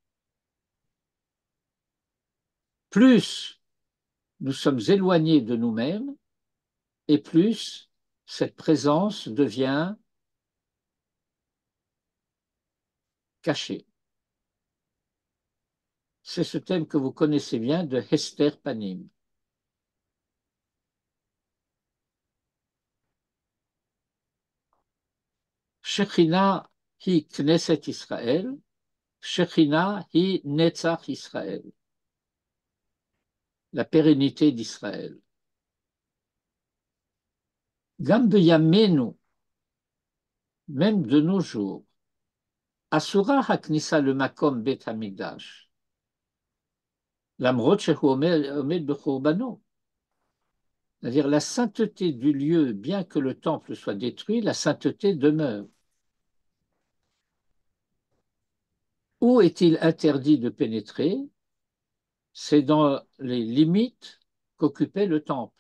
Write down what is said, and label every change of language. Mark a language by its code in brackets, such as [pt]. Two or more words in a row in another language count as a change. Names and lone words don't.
[fr] Plus nous sommes éloignés de nous-mêmes, et plus cette présence devient cachée. C'est ce thème que vous connaissez bien de [he] הסתר פנים. שכינה היא כנסת ישראל, שכינה היא נצח ישראל, [fr] la pérennité d'Israël. [he] גם בימינו, [fr] même de nos jours, [he] אסורה הכניסה למקום בית המקדש, למרות שהוא עומד בחורבנו. [fr] C'est-à-dire la sainteté du lieu, bien que le temple soit détruit, la sainteté demeure. Où est-il interdit de pénétrer? C'est dans les limites qu'occupait le temple.